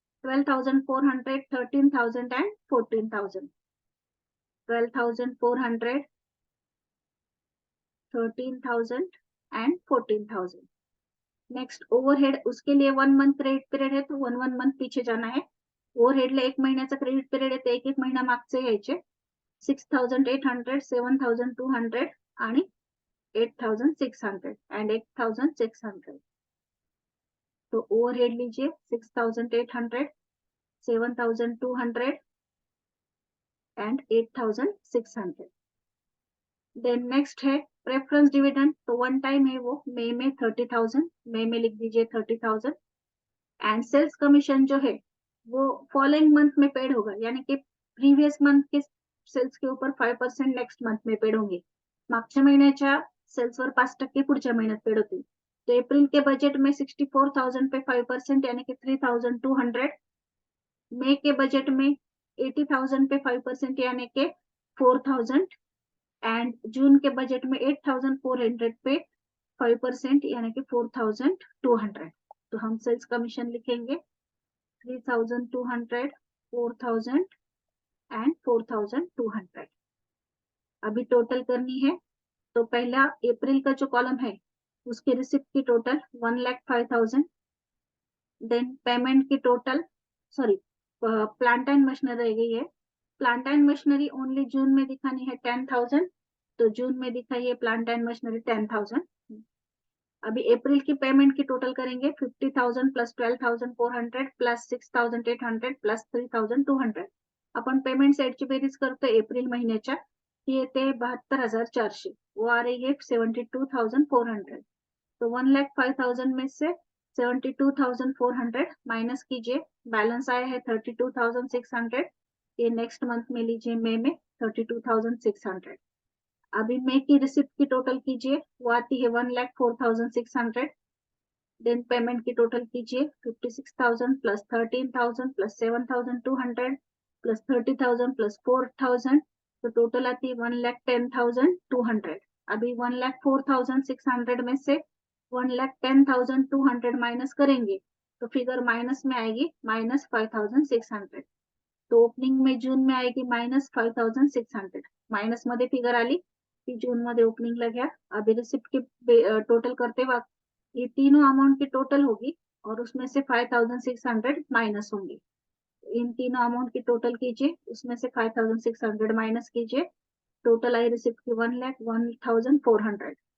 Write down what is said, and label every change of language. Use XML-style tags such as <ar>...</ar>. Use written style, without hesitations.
<en>12,400, 13,000 and 14,000. 12,400, 13,000 and 14,000.</en> <hi>Next overhead, उसके लिए 1 month credit period है तो 1 मंथ पीछे जाना है.</hi> <mr>ओव्हरहेडला 1 महिन्याचा क्रेडिट पिरियड आहे, 1 महिना मागचे यायचे. 6,800, 7,200 आणि 8,600</mr> <en>and 8,600.</en> <hi>तो ओवरहेड लीजिए 6,800, 7,200 and 8,600. देन नेक्स्ट है प्रेफरेंस डिविडेंड, तो 1 टाइम है वो, मई में 30,000, मई में लिख दीजिए 30,000. एंड सेल्स कमीशन जो है वो फॉलोइंग मंथ में पेड होगा, यानी कि प्रीवियस मंथ के सेल्स के ऊपर 5% नेक्स्ट मंथ में पेड होंगे.</hi> <mr>मागच्या महिन्याच्या सेल्सवर 5% पुढच्या महिन्यात पेड होतील.</mr> <hi>तो एप्रिल के बजेट में 64,000 पे 5% यानी कि 3,200. मई के बजेट में 80,000 पे 5% यानी कि 4,000. एंड जून के बजेट में 8,400 पे 5% यानी कि 4,200. तो हम सेल्स कमीशन लिखेंगे 3,200, 4,000 एंड 4,200. अभी टोटल करनी है, तो पहला अप्रैल का जो कॉलम है उसकी रिसिप्ट की टोटल 1,05,000. देन पेमेंट की total, sorry plant and machinery रह गई है. प्लांट एंड मशीनरी ओनली जून में दिखानी है 10,000, तो जून में दिखाइए प्लांट एंड मशीनरी 10,000. अभी अप्रैल की पेमेंट की टोटल करेंगे 50,000 प्लस 12,400 प्लस 6,800 प्लस 3,200.</hi> <mr>आपण पेमेंट साइडची बेरीज करतो एप्रिल महिन्याच्या, ती येते 72,400,</mr> <hi>वो आ रही है 72,400. तो 1,05,000 में से 72,400 माइनस कीजिए, बैलेंस आया है 32,600. ये नेक्स्ट मंथ में लीजिए, मई में 32,600. अभी मई की रिसिप्ट की टोटल कीजिए, वो आती है 1,04,600. देन पेमेंट की टोटल कीजिए 56,000 प्लस 13,000 प्लस 7,200 प्लस 30,000 प्लस 4,000, तो टोटल आती है 1,10,200. अभी 1,04,600 में से 1,10,200 माइनस करेंगे तो फिगर माइनस में आएगी -5,600. तो ओपनिंग में जून में आएगी -5,600.</hi> <mr>माइनस मध्ये फिगर आली की जून मध्ये ओपनिंगला घ्या.</mr> <hi>अभी रिसिप्ट की टोटल करते वक्त ये तीनों अमाउंट की टोटल होगी और उसमें से 5,600 माइनस होंगे. इन तीनों अमाउंट की टोटल कीजिए, उसमें से 5,600 माइनस कीजिए, टोटल आई रिसिप्ट की 1,01,400.</hi>